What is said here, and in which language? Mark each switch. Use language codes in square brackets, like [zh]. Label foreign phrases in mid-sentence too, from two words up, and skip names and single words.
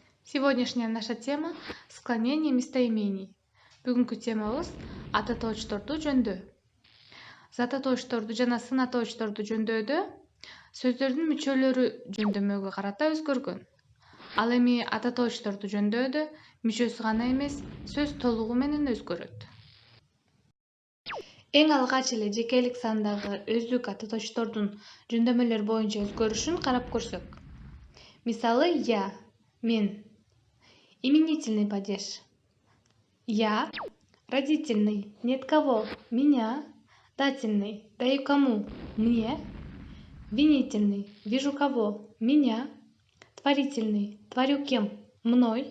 [ru] Сегодняшняя наша тема – склонение местоимений. [ky] Бүгүнкү темабыз ататоочторду жөндөө. Зататоочторду жана сынатоочторду жөндөдө сөздөрдүн мүчөлөрү жөндөмөгө карата өзгөргөн. Ал эми ататоочторду жөндөдө мүчөсү гана эмес, сөз толугу менен өзгөрөт. Эң алгач эле жекелик сандагы өздүк ататоочтордун жөндөмөлөр боюнча өзгөрүшүн карап көрсөк. Мисалы, [ru] я – мен. Именительный падеж. Я. Родительный. Нет кого. Меня. Дательный. Даю кому. Мне. Винительный. Вижу кого. Меня. Творительный. Творю кем. Мной.